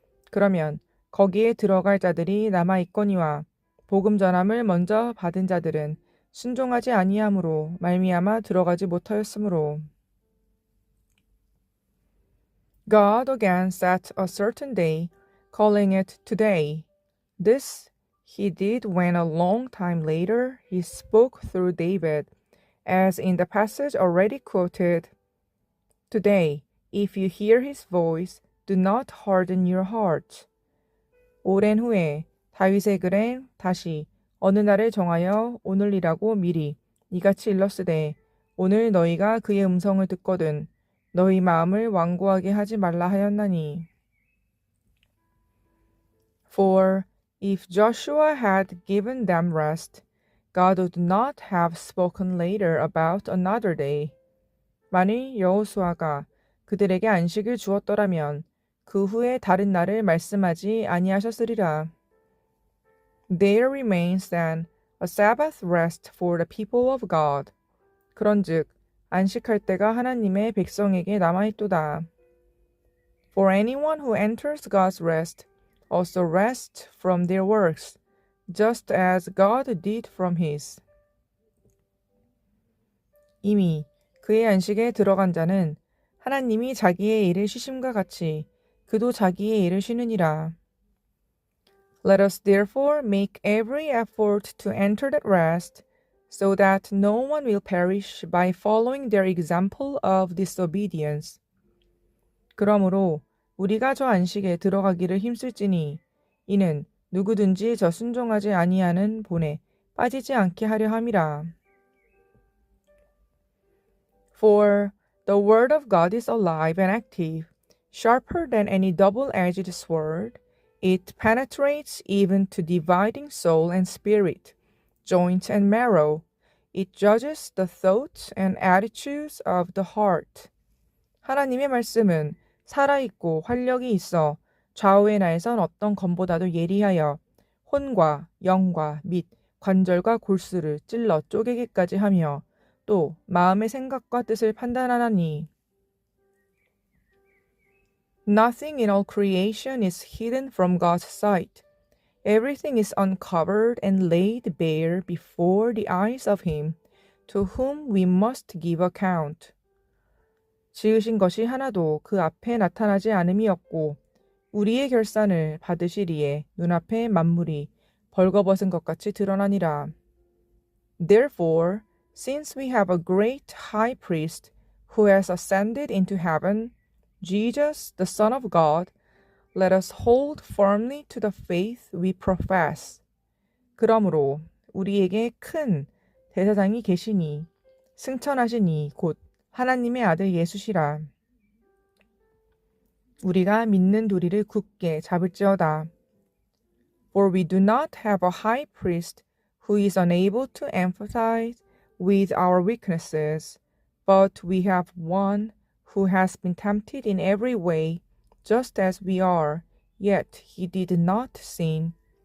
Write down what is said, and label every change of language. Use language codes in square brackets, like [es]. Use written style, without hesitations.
[ko] 그러면 거기에 들어갈 자들이 남아 있거니와 복음 전함을 먼저 받은 자들은 순종하지 아니함으로 말미암아 들어가지 못하였으므로 [en] God again set a certain day, calling it today. This he did when a long time later he spoke through David, as in the passage already quoted. Today, if you hear his voice, do not harden your heart. [ko] 오랜 후에 다윗의 글에 다시 어느 날을 정하여 오늘이라고 미리 이같이 일렀으되 오늘 너희가 그의 음성을 듣거든 너희 마음을 완고하게 하지 말라 하였나니. [en] For if Joshua had given them rest, God would not have spoken later about another day. [ko] 만일 여호수아가 그들에게 안식을 주었더라면 그 후에 다른 날을 말씀하지 아니하셨으리라. [en] There remains then a Sabbath rest for the people of God. [ko] 그런즉 안식할 때가 하나님의 백성에게 남아있도다. [en] For anyone who enters God's rest also rests from their works, just as God did from his. [ko] 이미 그의 안식에 들어간 자는 하나님이 자기의 일을 쉬심과 같이 그도 자기의 일을 쉬느니라. [en] Let us therefore make every effort to enter that rest, so that no one will perish by following their example of disobedience. [ko] 그러므로 우리가 저 안식에 들어가기를 힘쓸지니 이는 누구든지 저 순종하지 아니하는 본에 빠지지 않게 하려 함이라. [en] For the word of God is alive and active, sharper than any double-edged sword. It penetrates even to dividing soul and spirit, joint and marrow. It judges the thoughts and attitudes of the heart. [ko] 하나님의 말씀은 살아있고 활력이 있어 좌우의 날선 어떤 검보다도 예리하여 혼과 영과 및 관절과 골수를 찔러 쪼개기까지 하며 또 마음의 생각과 뜻을 판단하나니 [en] Nothing in all creation is hidden from God's sight. Everything is uncovered and laid bare before the eyes of Him, to whom we must give account. [ko] 지으신 것이 하나도 그 앞에 나타나지 않음이 없고 우리의 결산을 받으시리에 눈앞에 만물이 벌거벗은 것 같이 드러나니라. [en] Therefore, since we have a great high priest who has ascended into heaven, Jesus, the Son of God, let us hold firmly to the faith we profess. [ko] 그러므로 우리에게 큰 대사장이 계시니 승천하시니 곧 하나님의 아들 예수시라. 우리가 믿는 도리를 굳게 잡을지어다. [en] For we do not have a high priest who is unable to empathize with our weaknesses, but we have one who has been tempted in every way, just as we are, yet he did not sin.